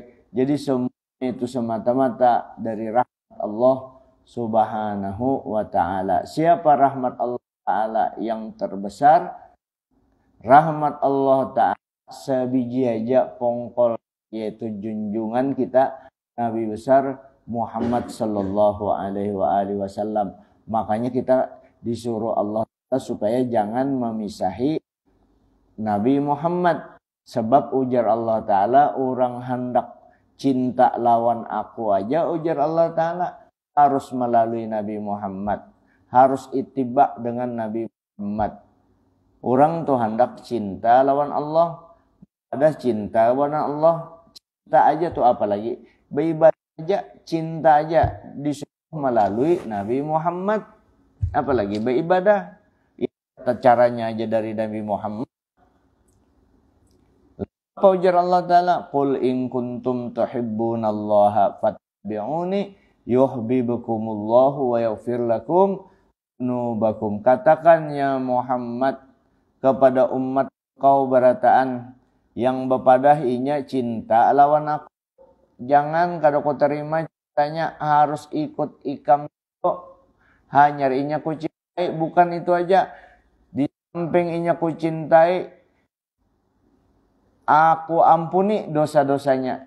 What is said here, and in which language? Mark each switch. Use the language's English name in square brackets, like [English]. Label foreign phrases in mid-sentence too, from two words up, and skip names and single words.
[Banjar] Jadi semuanya itu semata-mata dari rahmat Allah [Arabic] سبحانه وتعالى. [Banjar] Siapa rahmat Allah ta'ala yang terbesar? Rahmat Allah ta'ala sebiji aja pongkol, yaitu junjungan kita Nabi besar Muhammad [Arabic] صلى الله عليه وسلم. [Banjar] Makanya kita disuruh Allah supaya jangan memisahi Nabi Muhammad. Sebab ujar Allah Ta'ala, orang hendak cinta lawan aku aja, ujar Allah Ta'ala, harus melalui Nabi Muhammad. Harus ittiba dengan Nabi Muhammad. Orang tuh hendak cinta lawan Allah, ada cinta lawan Allah. Cinta aja tuh apalagi, beribadah aja, cinta aja disuruh melalui Nabi Muhammad. Apalagi beribadah, caranya aja dari Nabi Muhammad. Apa ujar Allah Ta'ala? [Arabic] قل إن كنتم تحبون الله فاتبعوني يحببكم الله ويغفر لكم ذنوبكم. [Banjar] Katakan ya Muhammad kepada umat kau berataan yang bepadah inya cinta lawan aku. Jangan kada kau terima cintanya, harus ikut ikam kok. Hanya inya ku cintai, bukan itu aja. Di samping inya ku cintai, aku ampuni dosa-dosanya.